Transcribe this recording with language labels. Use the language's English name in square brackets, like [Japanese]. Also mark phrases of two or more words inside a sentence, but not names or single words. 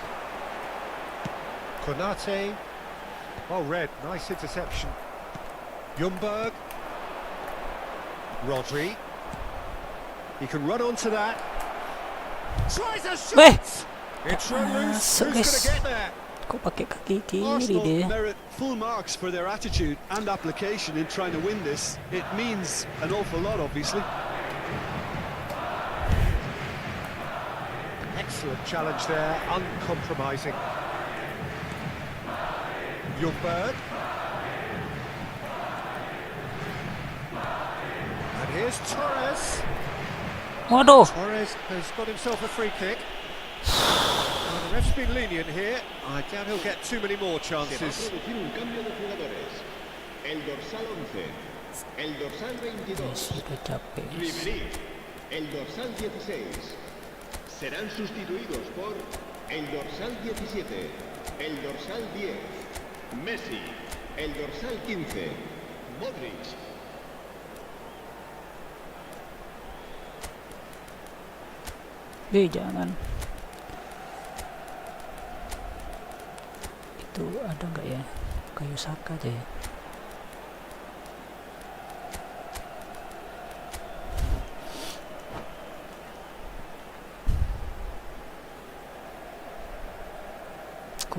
[English] Konate. Oh, red. Nice interception. Ljungberg. Rodri. He can run onto that. Tries a shot! It's run loose. [Indonesian] Masuk, [English] Who's going guys. to get there? [Indonesian] Kok pakai kaki kiri Arsenal dia? [English] merit full marks for their attitude and application in trying to win this. It means an awful lot, obviously. Excellent challenge there, uncompromising. Ljungberg. And here's Torres. [Indonesian] Waduh. [English] Torres has got himself a free kick. Well, the ref's been lenient here. I doubt he'll get too many more [Spanish] Se va a [English] chances. [Spanish] producir un cambio de jugadores. El dorsal 11, el dorsal 22, [Indonesian] Sudah capek. [Spanish] Ribéry, el dorsal 16. Serán sustituidos por el dorsal 17, el dorsal 10, Messi, el dorsal 15, Modric. [Indonesian] Jangan. Itu ada nggak ya? Kayu saka aja ya. Kok